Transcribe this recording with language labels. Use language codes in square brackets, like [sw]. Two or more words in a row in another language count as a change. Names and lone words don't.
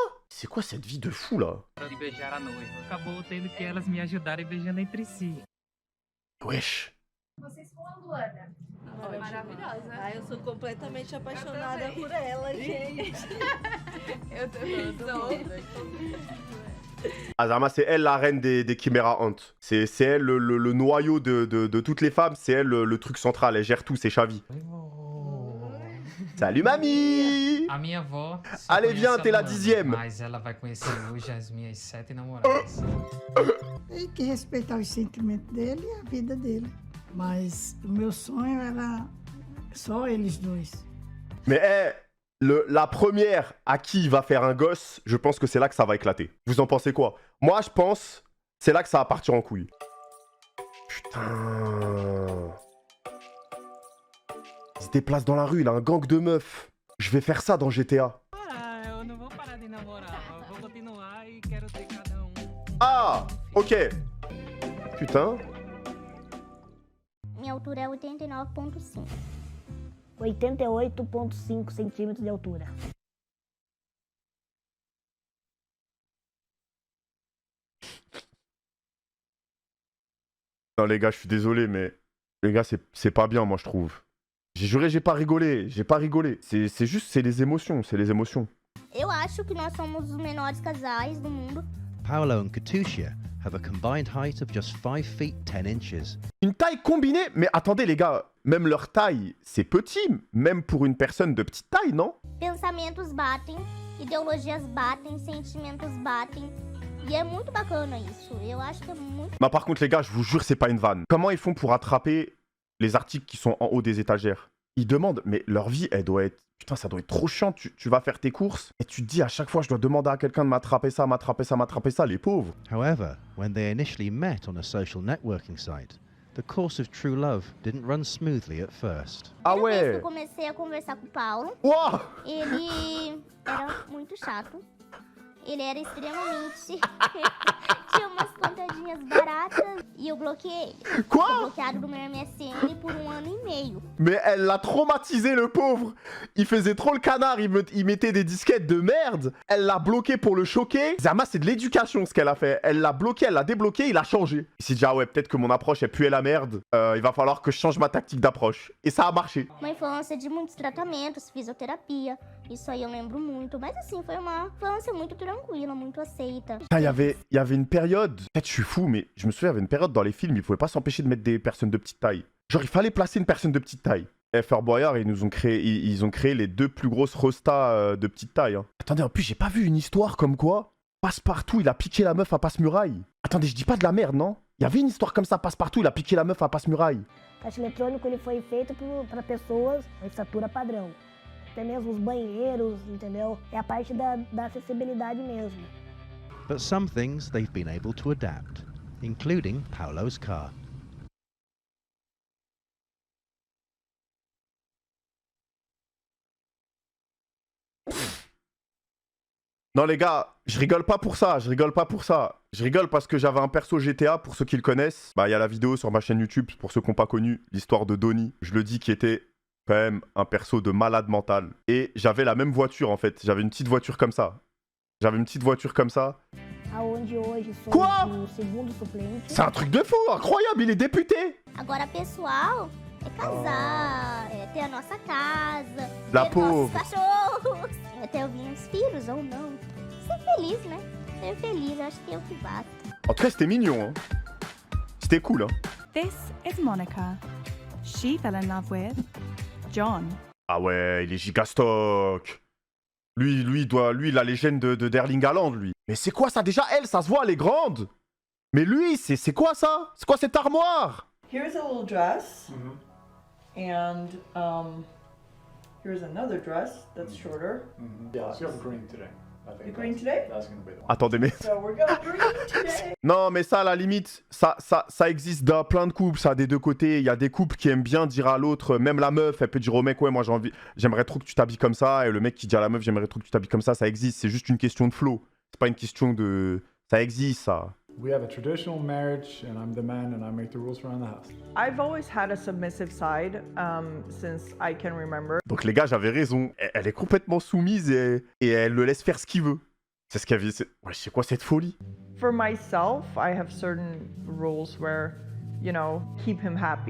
[fr] C'est quoi cette vie de fou, là? [pt] De beijar a noiva. Acabou tendo que elas me ajudarem beijando entre si. Wesh. Vocês com a Luana. Foi maravilhosa. Ah, eu sou completamente apaixonada por ela, gente. Eu tô [fr] Azama, c'est elle la reine des Chimera Hunt. C'est elle le noyau de toutes les femmes. C'est elle le truc central. Elle gère tout, c'est Chavi. Salut mamie! [pt] A minha avó só [fr] Allez, [pt] conhece [fr] viens, [pt] a [fr] t'es la [pt] Luana, [fr] 10e. [pt] mas ela vai conhecer hoje as minhas 7 namoradas. Tem que respeitar os sentimentos dele e a vida dele. Mas o meu sonho era só eles dois. [fr] Mais la première à qui il va faire un gosse, je pense que c'est là que ça va éclater. Vous en pensez quoi? Moi, je pense c'est là que ça va partir en couille. Putain. Il se déplace dans la rue, il a un gang de meufs. Je vais faire ça dans GTA. [pt] Ah, eu não vou parar de namorar. Eu vou continuar e quero ter cada [fr] Ah, ok. Putain. [pt] Minha altura é 89,5. 88,5 centímetros de altura. [fr] Non les gars, je suis désolé, mais les gars, c'est pas bien, moi je trouve. J'ai juré, j'ai pas rigolé, C'est juste, c'est les émotions, [pt] Eu acho que nós somos os menores casais do mundo. [en] Paolo and Katusha have a combined height of just 5 feet 10 inches. [fr] Une taille combinée? Mais attendez les gars, même leur taille, c'est petit, même pour une personne de petite taille, non? [pt] Pensamentos batem, ideologias batem, sentimentos batem. E é muito bacana isso. Eu acho que é muito... [fr] Bah par contre les gars, je vous jure, c'est pas une vanne. Comment ils font pour attraper les articles qui sont en haut des étagères? Ils demandent, mais leur vie, elle doit être... Putain, ça doit être trop chiant. Tu vas faire tes courses et tu te dis à chaque fois, je dois demander à quelqu'un de m'attraper ça, les pauvres. [en] However, when they initially met on a social networking site, the course of true love didn't run smoothly at first. Ah [pt] Primeira vez que [fr] ouais. [pt] eu comecei a conversar com o Paulo, Ouah. ele era muito chato. Ele era extremamente... Tinha umas contadinhas baratas e eu bloqueei ele. [fr] Quoi? [pt] Foi bloqueado do meu MSN por 1 ano e meio. [fr] Mais elle l'a traumatisé, le pauvre. Il faisait trop le canard, il mettait des disquettes de merde. Elle l'a bloqué pour le choquer. Zama, c'est de l'éducation ce qu'elle a fait. Elle l'a bloqué, elle l'a débloqué, il a changé. Il s'est dit, ah ouais, peut-être que mon approche, elle puait la merde. Il va falloir que je change ma tactique d'approche. Et ça a marché. [pt] Uma infância de muitos tratamentos, fisioterapia. Isso aí eu lembro muito. Mas assim, foi uma infância muito tranquila, muito aceita. [fr] Il y avait une période, peut-être je suis fou, mais je me souviens, il y avait une période dans les films, ils pouvaient pas s'empêcher de mettre des personnes de petite taille. Genre, il fallait placer une personne de petite taille. Fort Boyard, ils ont créé les 2 plus grosses rostas de petite taille. Hein. Attendez, en plus, j'ai pas vu une histoire comme quoi Passepartout, il a piqué la meuf à Passe-Muraille. Attendez, je dis pas de la merde, non? Il y avait une histoire comme ça, Passepartout, il a piqué la meuf à Passe-Muraille. [pt] O caixa eletrônico ele foi feito para pessoas com estatura padrão. Até mesmo os banheiros, entendeu? É a parte da acessibilidade mesmo. [en] But some things they've been able to adapt, including Paolo's car. [fr] Non les gars, je rigole pas pour ça. Je rigole parce que j'avais un perso GTA, pour ceux qui le connaissent. Bah il y a la vidéo sur ma chaîne YouTube, pour ceux qui n'ont pas connu, l'histoire de Donnie. Je le dis, qui était quand même un perso de malade mental. Et j'avais la même voiture en fait, j'avais une petite voiture comme ça. [pt] Aonde hoje somos [fr] Quoi? [pt] o segundo suplente. [fr] C'est un truc de fou, incroyable, il est député. [pt] Agora, pessoal, é casar, é ter a nossa casa, [fr] La [pt] ter [fr] pauvre. [pt] nossos cachorros. até eu vir uns filhos ou não. Ser feliz, né? Ser feliz, acho que é o que basta. [fr] En tout cas, c'était mignon. Hein. C'était cool. Hein. [en] This is Monica. She fell in love with John. [fr] Ah ouais, il est gigastock. Lui, la légende de d'Erling Haaland, lui. Mais c'est quoi ça déjà? Elle, ça se voit, elle est grande. Mais lui, c'est quoi ça? C'est quoi cette armoire? [en] Here's a little dress. And here's another dress that's shorter. Yeah, you have green today. I think The green today? That's gonna be the one. [fr] Attendez, mais... [en] So we're going green today. [fr] Non, mais ça, à la limite, ça existe dans plein de couples, ça, des deux côtés. Il y a des couples qui aiment bien dire à l'autre, même la meuf, elle peut dire au mec, ouais, moi j'aimerais trop que tu t'habilles comme ça. Et le mec qui dit à la meuf, j'aimerais trop que tu t'habilles comme ça existe. C'est juste une question de flow. C'est pas une question de... Ça existe, ça. [en] We have a traditional marriage, and I'm the man, and I make the rules around the house. I've always had a submissive side since I can remember. [fr] Donc les gars, j'avais raison. Elle est complètement soumise et elle le laisse faire ce qu'il veut. C'est ce qu'elle vit. Ouais, c'est quoi cette folie? [en] For myself, I have certain rules where, you know, keep him happy.